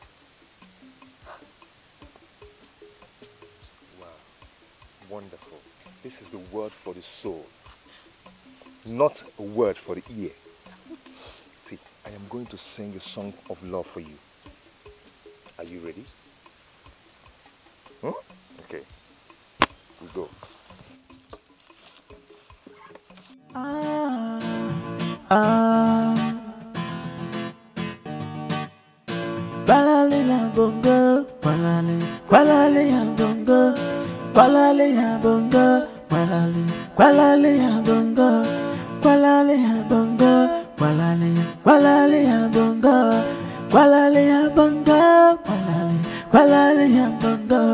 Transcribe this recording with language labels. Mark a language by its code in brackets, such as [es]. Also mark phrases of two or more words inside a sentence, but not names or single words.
[en] Wonderful. This is the word for the soul, not a word for the ear. See, I am going to sing a song of love for you. Are you ready? Okay. We go. Balale ya bongo, balale ya bongo. Kwalale ya bongo, kwalale ya bongo, kwalale ya bongo, kwalale ya bongo, kwalale ya bongo, kwalale ya bongo.